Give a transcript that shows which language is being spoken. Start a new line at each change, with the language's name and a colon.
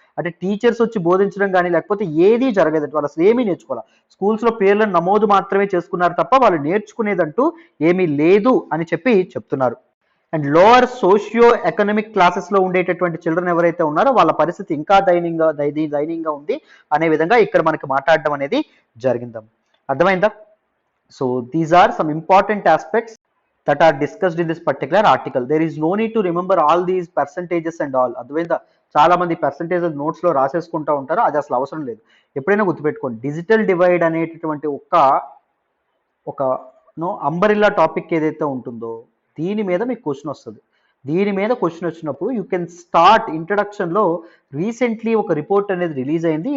Telugu: అంటే టీచర్స్ వచ్చి బోధించడం కానీ లేకపోతే ఏదీ జరగలేదంట. వాళ్ళు అసలు ఏమీ నేర్చుకోవాలి, స్కూల్స్లో పేర్లను నమోదు మాత్రమే చేసుకున్నారు తప్ప వాళ్ళు నేర్చుకునేదంటూ ఏమీ లేదు అని చెప్పి చెప్తున్నారు. అండ్ లోవర్ సోషియో ఎకనామిక్ క్లాసెస్లో ఉండేటటువంటి చిల్డ్రన్ ఎవరైతే ఉన్నారో వాళ్ళ పరిస్థితి ఇంకా దయనీయంగా ఉంది అనే విధంగా ఇక్కడ మనకి మాట్లాడడం అనేది జరిగిందాం. అర్థమైందా?
English: So these are some important aspects that are discussed in this particular article. There is no need to remember all these percentages and all.
Telugu: అర్థమైందా? చాలా మంది పర్సంటేజ్ నోట్స్లో రాసేసుకుంటూ ఉంటారు, అది అసలు అవసరం లేదు. ఎప్పుడైనా గుర్తుపెట్టుకోండి, డిజిటల్ డివైడ్ అనేటటువంటి ఒక అంబరిల్లా టాపిక్ ఏదైతే ఉంటుందో దీని మీద మీకు క్వశ్చన్ వస్తుంది. దీని మీద క్వశ్చన్ వచ్చినప్పుడు
English: You can start.
Telugu: ఇంట్రడక్షన్లో రీసెంట్లీ ఒక రిపోర్ట్ అనేది రిలీజ్ అయింది.